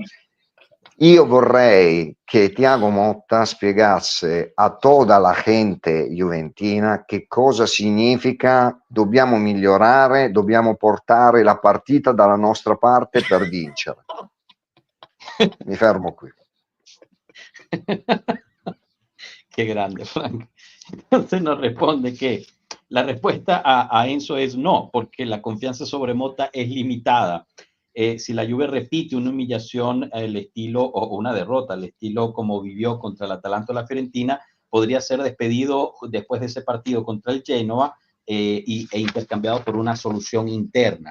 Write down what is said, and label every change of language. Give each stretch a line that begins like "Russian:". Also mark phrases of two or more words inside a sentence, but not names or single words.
Italian: Io vorrei che Thiago Motta spiegasse a
Spanish: toda la gente
Italian: juventina che cosa significa dobbiamo migliorare, dobbiamo portare la partita dalla nostra parte per vincere. Mi fermo qui.
Spanish: Qué grande, Frank. Entonces nos responde que la respuesta a Enzo es no, porque la confianza sobre Motta es limitada. Si la Juve repite una humillación al estilo o una derrota al estilo como vivió contra el Atalanta o la Fiorentina, podría ser despedido después de ese partido contra el Genoa e intercambiado por una solución interna.